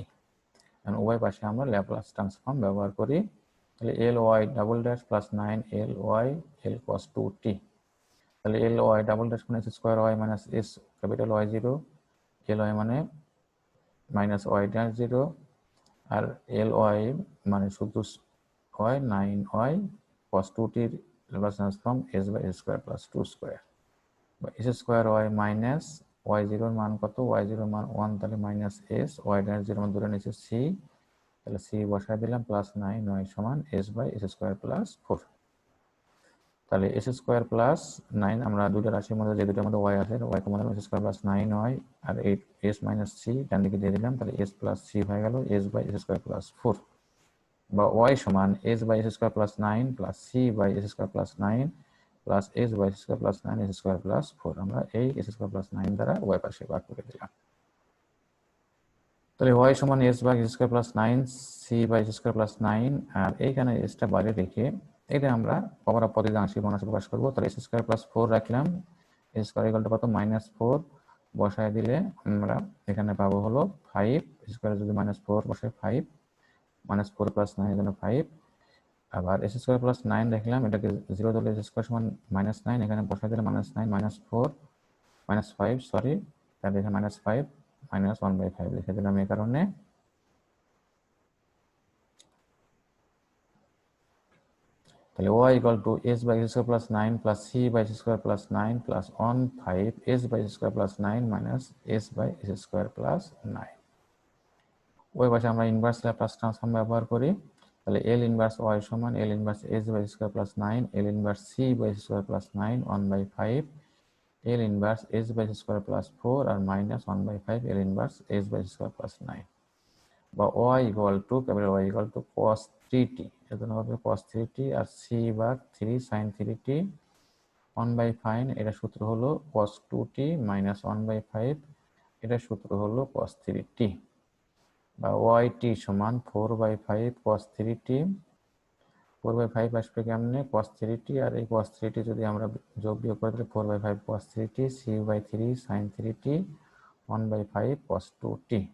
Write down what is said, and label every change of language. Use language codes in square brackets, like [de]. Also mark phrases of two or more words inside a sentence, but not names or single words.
[bn] এখন উভয় পাশে আমরা [en] Laplace transform [bn] ব্যবহার করি, তাহলে [en] ly double dash plus 9 ly l cos 2t [bn] তাহলে [en] ly double dash [bn] মানে [en] s square y minus s capital y0 ly [bn] মানে [en] minus y dash 0 [bn] আর ly মানে শুধু [en] y 9y cos 2t Laplace transform s by s square plus 2 square [bn] বা [en] s square y minus y0 [bn] এর মান কত, y0 এর মান 1 তাহলে [en] minus s y dash 0 [bn] মান ধরে নিয়েছে c তাহলে c বসায় দিলাম [en] plus 9y [bn] সমান [en] s by s square plus 4 [bn] তাহলে [en] s square plus 9 [bn] আমরা দুটো রাশির মধ্যে যে দুটোর মধ্যে y আছে [en] y common [bn] দিলাম [en] s square plus 9y [bn] আর [en] 8 s minus c [bn] ডান দিকে দিয়ে দিলাম তাহলে [en] s plus c [bn] হয়ে গেল [en] s by s square plus 4 [bn] বা y সমান s by [en] s square plus 9 [bn] plus c by s square plus 9 plus s by s square plus 9 s square plus 4 আমরা এই s square plus 9 দ্বারা y পাশে ভাগ করে দিলাম তাহলে y সমান [en] s by s square plus 9 c by s square plus 9 [bn] আর এইখানে s টা বাইরে রেখে এটা আমরা [en] power of [bn] পদ্ধতিতে আংশিক ভগ্নাংশে প্রকাশ করব তাহলে [en] s square plus 4 [bn] রাখলাম [en] s square equal to [bn] কত -4 বসায় দিলে আমরা এখানে পাবো হলো 5 স্কয়ার যদি -4 বসাই 5 [en] -4 plus 9 [bn] এখানে 5 আবার [en] s square plus 9 [bn] দেখলাম এটাকে 0 ধরলে [en] s square [bn] সমান -9 এখানে বসায় দিলে -9 -4 -5 সরি তাহলে এখানে -5 -1/5 লিখে দিলাম এই কারণে [en] তাহলে y equal to s by s square plus 9 plus c by s square plus 9 plus 1 5 s by s square plus 9 minus s by s square plus 9 [bn] ওই পাশে আমরা [en] inverse Laplace transform [bn] ব্যবহার করি তাহলে [en] l inverse y [bn] সমান [en] l inverse s by s square plus 9 l inverse c by s square plus 9 1/5 l inverse s by s square plus 4 আর minus 1/5 l inverse s by s square plus 9 বা y equal to capital Y equal to cos 3t [bn] এজন্য হবে [en] cos 3t [bn] আর c ভাগ [en] 3 sin 3t 1/5 [bn] এটা সূত্র হলো [en] cos 2t minus 1/5 [bn] এটা সূত্র হলো [en] cos 3t [bn] বা yt সমান [en] 4/5 cos 3t [bn] 4/5 আসবে কেমনে [en] cos 3t [bn] আর এই cos 3t যদি আমরা যোগ বিয়োগ করে দিলে [en] 4/5 cos 3t c/3 sin 3t 1/5 cos 2t